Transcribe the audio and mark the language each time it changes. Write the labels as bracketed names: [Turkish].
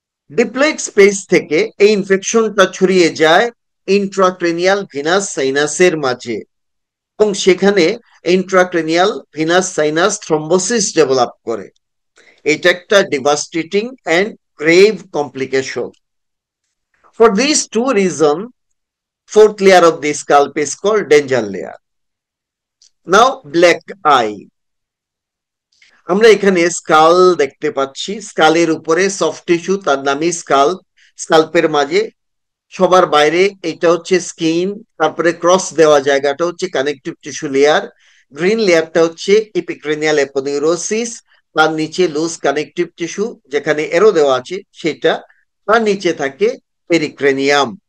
[Bangla] ডিপ্লয়িক space থেকে এই ইনফেকশনটা ছড়িয়ে যায় ইন্ট্রাক্রেনিয়াল ভিনাস সাইনাসের মাঝে, এবং সেখানে intracranial Venus sinus thrombosis develop করে। এটা একটা devastating and grave complication. [English] For this two reason, fourth layer of the scalp is called danger layer. Now, black eye. [Bangla] আমরা এখানে স্কাল দেখতে পাচ্ছি, স্কালের উপরে সফট টিস্যু, তার নামই স্কাল। স্কাল্পের মাঝে সবার বাইরে এটা হচ্ছে স্কিন, তারপরে ক্রস দেওয়া জায়গাটা হচ্ছে কানেকটিভ টিস্যু লেয়ার। গ্রিন লেয়ারটা হচ্ছে এপিক্রেনিয়াল অ্যাপোনিউরোসিস, তার নিচে লুজ কানেকটিভ টিস্যু যেখানে এরো দেওয়া আছে সেটা, তার নিচে থাকে পেরিক্রেনিয়াম।